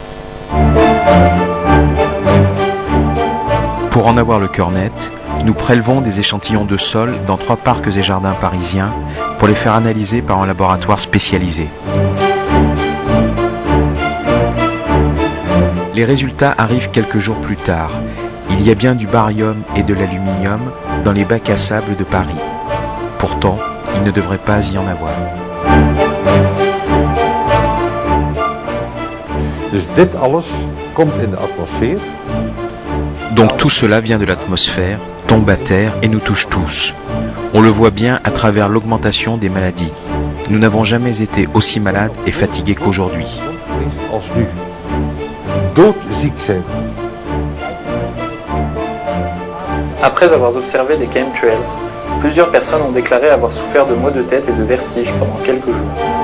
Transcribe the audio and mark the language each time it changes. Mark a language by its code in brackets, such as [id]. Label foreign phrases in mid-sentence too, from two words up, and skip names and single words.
[fr] Pour en avoir le cœur net, nous prélevons des échantillons de sol dans 3 parcs et jardins parisiens pour les faire analyser par un laboratoire spécialisé. Les résultats arrivent quelques jours plus tard. Il y a bien du barium et de l'aluminium dans les bacs à sable de Paris. Pourtant, il ne devrait pas y en avoir. [nl] Dus dit alles komt in de atmosfeer. [fr] Donc tout cela vient de l'atmosphère, tombe à terre et nous touche tous. On le voit bien à travers l'augmentation des maladies. Nous n'avons jamais été aussi malades et fatigués qu'aujourd'hui. Après avoir observé des chemtrails, plusieurs personnes ont déclaré avoir souffert de maux de tête et de vertiges pendant quelques jours.